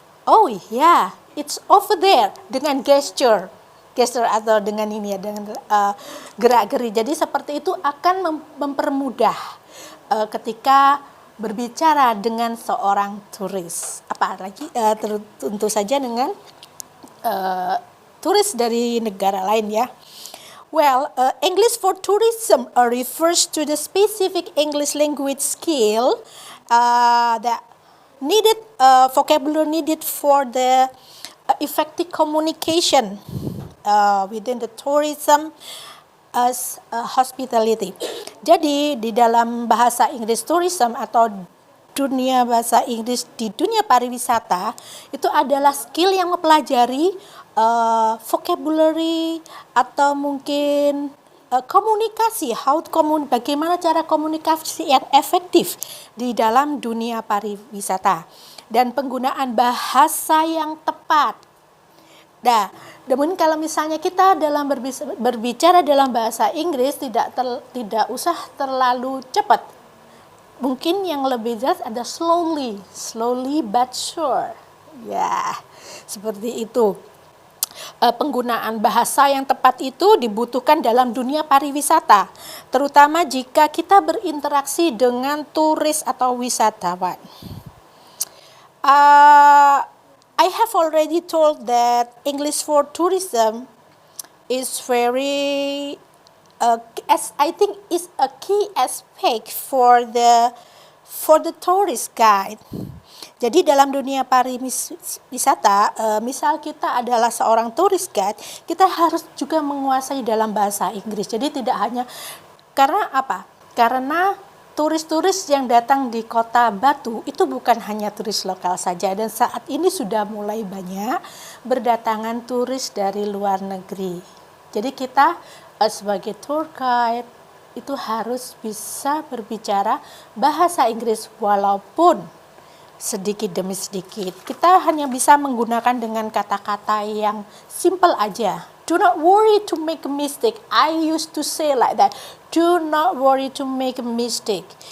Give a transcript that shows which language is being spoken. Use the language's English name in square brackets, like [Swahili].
[English] Oh yeah, it's over there, [Indonesian] dengan gesture atau dengan ini ya, dengan gerak-geri. Jadi seperti itu akan mempermudah ketika berbicara dengan seorang turis. Apalagi tentu saja dengan turis dari negara lain ya. [English] Well, English for tourism refers to the specific English language skill that needed vocabulary needed for the effective communication within the tourism as hospitality. [Indonesian] Jadi di dalam bahasa Inggris tourism atau dunia bahasa Inggris di dunia pariwisata itu adalah skill yang mempelajari vocabulary atau mungkin komunikasi, bagaimana cara komunikasi yang efektif di dalam dunia pariwisata dan penggunaan bahasa yang tepat. Nah, namun kalau misalnya kita dalam berbicara dalam bahasa Inggris tidak usah terlalu cepat. Mungkin yang lebih jelas ada [English] slowly but sure. [Indonesian] Ya, seperti itu. Penggunaan bahasa yang tepat itu dibutuhkan dalam dunia pariwisata, terutama jika kita berinteraksi dengan turis atau wisatawan. [English] I have already told that English for tourism is very, I think is a key aspect for the tourist guide. [Indonesian] Jadi dalam dunia pariwisata, misal kita adalah seorang tourist guide, kita harus juga menguasai dalam bahasa Inggris. Jadi tidak hanya, karena apa? Karena turis-turis yang datang di kota Batu itu bukan hanya turis lokal saja, dan saat ini sudah mulai banyak berdatangan turis dari luar negeri. Jadi kita sebagai tour guide itu harus bisa berbicara bahasa Inggris walaupun sedikit demi sedikit. Kita hanya bisa menggunakan dengan kata-kata yang simple aja. [English] Do not worry to make a mistake. I used to say like that. Do not worry to make a mistake.